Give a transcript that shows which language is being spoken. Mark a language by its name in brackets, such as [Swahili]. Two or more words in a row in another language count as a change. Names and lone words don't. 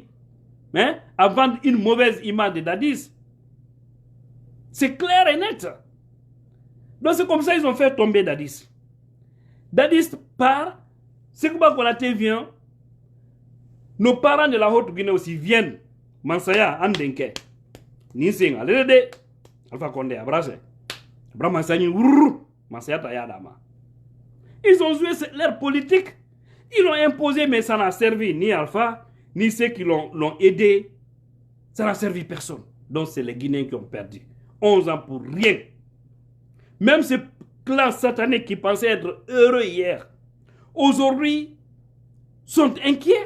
[French] Hein? À vendre une mauvaise image de Dadis. C'est clair et net. Donc c'est comme ça qu'ils ont fait tomber Dadis. Dadis part, Sékouba Konaté vient, nos parents de la Haute-Guinée aussi viennent. Mansaya, Andenke, Ninsing, Alede, Alpha Condé, Abrase, Abra Mansani, Mansaya Tayadama. Ils ont joué leur politique, ils l'ont imposé, mais ça n'a servi ni Alpha, ni ceux qui l'ont aidé. Ça n'a servi personne. Donc c'est les Guinéens qui ont perdu. 11 ans pour rien. Même ces clans sataniques qui pensaient être heureux hier, aujourd'hui, sont inquiets.